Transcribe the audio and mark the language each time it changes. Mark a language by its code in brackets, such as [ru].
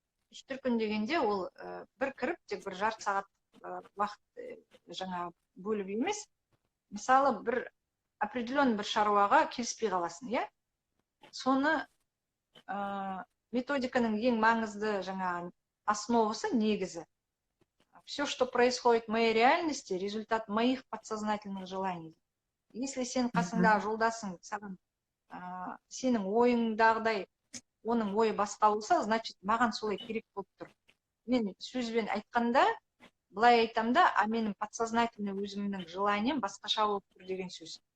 [kk] 3 дүркін дегенде ол бір кіріп тек бір жарты сағат уақыт жаңа бөліп емес. Мысалы бір определен бір шаруаға келіспей қаласың, Соны методиканың ең маңызды жаңағы основасы негізі. [ru] Все, что происходит в моей реальности, результат моих подсознательных желаний. Если [kk] сен қасыңдағы жолдасың саған сенің ойыңдағыдай оның ойы басқа болса, значит, маған солай керек болып тұр. Мен сөзбен айтқанда, былай айтам да, менің подсознательный өзімнің желанием басқаша болып тұр деген сөз.